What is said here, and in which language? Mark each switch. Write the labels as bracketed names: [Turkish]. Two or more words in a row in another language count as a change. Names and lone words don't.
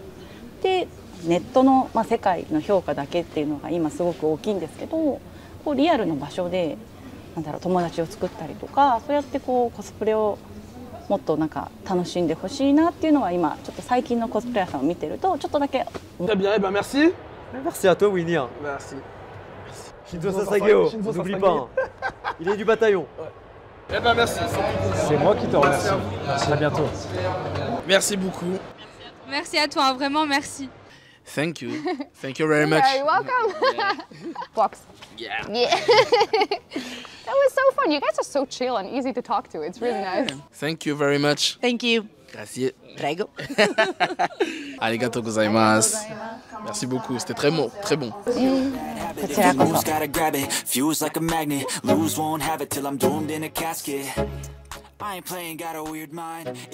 [Japanese] でネットの、世界の評価だけっていうのが今すごく大きいんですけど、こうリアルの場所で友達を作ったりとか、そうやってこうコスプレをもっとなんか楽しんでほしいなっていうのは今ちょっと最近のコスプレイヤーさんを見てるとちょっとだけ。 [French] Très bien, eh ben merci. Merci à toi, Winnie. Merci. [Japanese] 心臓 捧げよ, [French] n'oublie pas. Il est du bataillon. Eh ben merci. C'est moi qui te remercie. Merci. À bientôt. Merci beaucoup. Merci à toi, vraiment merci. [English] Thank you. Thank you very much. You're very welcome. Box. Yeah. That was so fun. You guys are so chill and easy to talk to. It's really nice. Thank you very much. Thank you. [Italian] Grazie. Prego. [Japanese] ありがとう ございます. [French] Merci beaucoup, c'était très bon, très bon. [English] I ain't playing, got a weird mind.